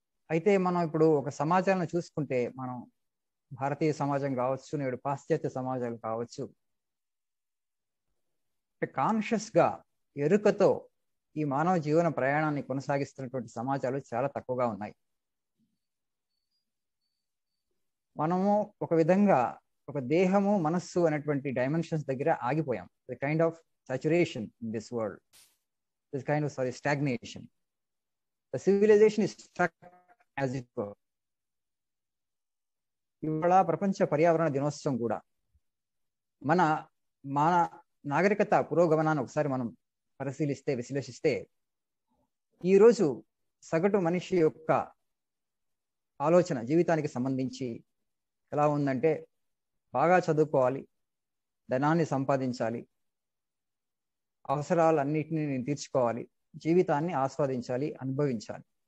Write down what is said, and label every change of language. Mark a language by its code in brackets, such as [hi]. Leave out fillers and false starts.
[te] అయితే మనం ఇప్పుడు ఒక సమాజాన్ని చూసుకుంటే, మనం భారతీయ సమాజం కావచ్చు, నేడు పాశ్చాత్య సమాజాలు కావచ్చు, కాన్షియస్ గా ఎరుకతో ఈ మానవ జీవన ప్రయాణాన్ని కొనసాగిస్తున్నటువంటి సమాజాలు చాలా తక్కువగా ఉన్నాయి. మనము ఒక విధంగా ఒక దేహము, మనస్సు అనేటువంటి డైమెన్షన్స్ దగ్గర ఆగిపోయాం. [en] The kind of saturation in this world, this kind of stagnation. The civilization is stuck as it were. [te] ఇవాళ ప్రపంచ పర్యావరణ దినోత్సవం కూడా మన నాగరికత పురోగమనాన్ని ఒకసారి మనం పరిశీలిస్తే, విశ్లేషిస్తే, ఈరోజు సగటు మనిషి యొక్క ఆలోచన జీవితానికి సంబంధించి ఎలా ఉందంటే, బాగా చదువుకోవాలి, ధనాన్ని సంపాదించాలి, అవసరాలన్నిటినీ నేను తీర్చుకోవాలి, జీవితాన్ని ఆస్వాదించాలి, అనుభవించాలి.